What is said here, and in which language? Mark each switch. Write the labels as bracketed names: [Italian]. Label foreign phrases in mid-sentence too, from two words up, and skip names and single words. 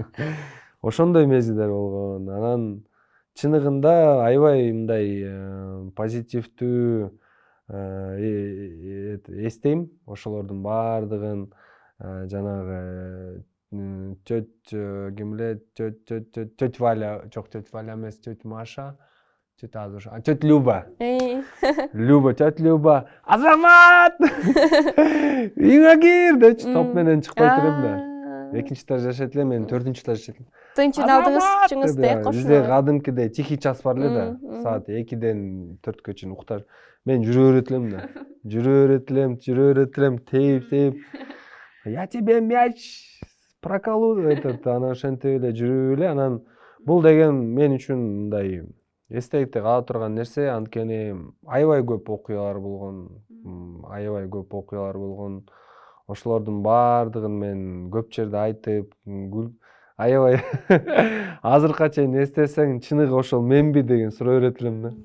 [Kyrgyz] Ошондой мезгилдер болгон. Анан чыныгында аябай мындай позитивдүү эстейм ошолордун баардыгын. Жанагы ким эле тётя Валя, жок тётя Валя эмес, [Russian] тётя Маша, тётя Люба. Люба, тётя Люба, [Kyrgyz] Азамат! Үйүңө кир депчи, топ менен чыгып койт элем да. Экинчи этаж жашайт элем, мен 4-этаж жашайт элем. Тынчын алдыңыз, чыгыңызда кошулуп. Бизде кадимкидей [Russian] тихий час [Kyrgyz] бар эле да. Саат 2-ден 4-кө чейин укташ. Мен жүрө берет элем да. Жүрө берет элем, тейип. [Russian] Я тебе мяч проколу этот, [Kyrgyz] анан ошентип эле жүрүп эле, анан бул деген мен үчүн мындай эстеликте кала турган нерсе, анткени аябай көп окуялар болгон. Ошолордун баардыгын мен көп жерде айтып, аябай азыркыга чейин эстесең, чыныгы ошол менби деген суроо берет элем да.